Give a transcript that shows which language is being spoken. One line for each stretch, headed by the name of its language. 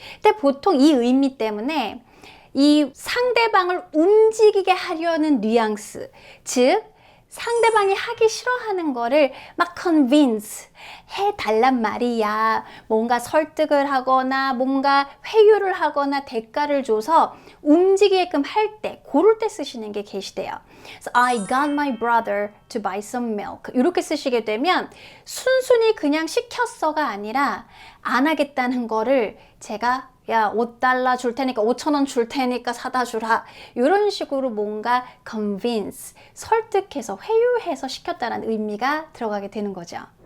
Korean: 근데 보통 이 의미 때문에 이 상대방을 움직이게 하려는 뉘앙스, 즉 상대방이 하기 싫어하는 거를 막 convince 해달란 말이야. 뭔가 설득을 하거나 뭔가 회유를 하거나 대가를 줘서 움직이게끔 할 때, 고를 때 쓰시는 게 get이돼요.
English: So I got my brother to buy some milk.
Korean: 이렇게 쓰시게 되면 순순히 그냥 시켰어가 아니라 안 하겠다는 거를 제가 야, $5 줄 테니까 5,000원 줄 테니까 사다 주라. 이런 식으로 뭔가 convince, 설득해서 회유해서 시켰다는 의미가 들어가게 되는 거죠.